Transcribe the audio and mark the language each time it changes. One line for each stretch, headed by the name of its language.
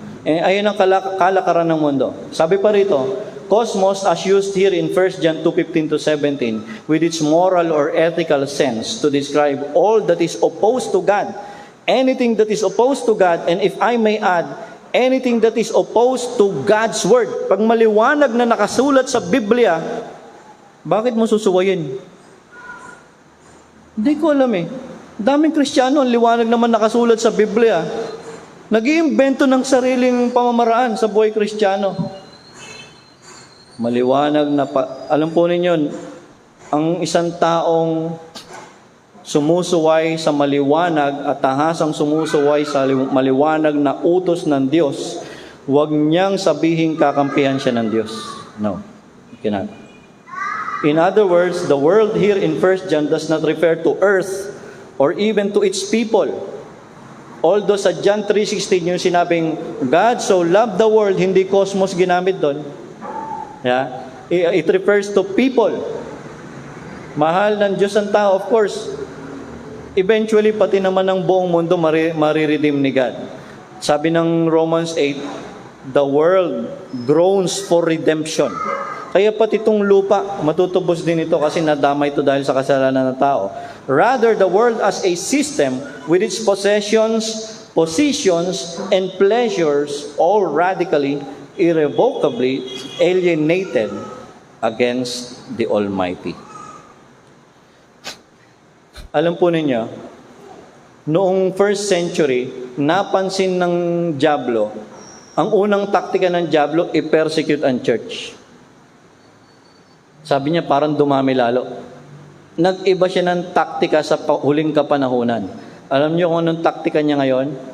Filipino: Ayun ang kalakaran ng mundo. Sabi pa rito,
English: cosmos as used here in 1 John 2:15-17 with its moral or ethical sense to describe all that is opposed to God. Anything that is opposed to God, and if I may add, anything that is opposed to God's Word.
Filipino: Pag maliwanag na nakasulat sa Biblia, bakit mo susuwayin? Hindi ko alam eh. Daming Kristiyano, ang liwanag naman nakasulat sa Biblia. Nag-iimbento ng sariling pamamaraan sa buhay Kristiyano. Maliwanag na alam po ninyo, ang isang taong sumusuway sa maliwanag at tahasang sumusuway sa maliwanag na utos ng Diyos, huwag niyang sabihin kakampihan siya ng Diyos.
English: No, you cannot. In other words, the world here in 1 John does not refer to earth or even to its people. Although sa John 3:16 yung sinabing, God so loved the world,
Filipino: hindi cosmos ginamit doon.
English: Yeah? It refers to people.
Filipino: Mahal ng Diyos ang tao,
English: of course.
Filipino: Eventually, pati naman ng buong mundo mariredeem ni God. Sabi ng
English: Romans 8, the world groans for redemption.
Filipino: Kaya pati itong lupa, matutubos din ito kasi nadamay ito dahil sa kasalanan ng tao.
English: Rather, the world as a system with its possessions, positions, and pleasures all radically, irrevocably alienated against the Almighty.
Filipino: Alam po ninyo, noong first century, napansin ng dyablo, ang unang taktika ng dyablo, i-persecute ang church. Sabi niya, parang dumami lalo. nag-iba siya ng taktika sa huling kapanahunan. Alam niyo kung anong taktika niya ngayon?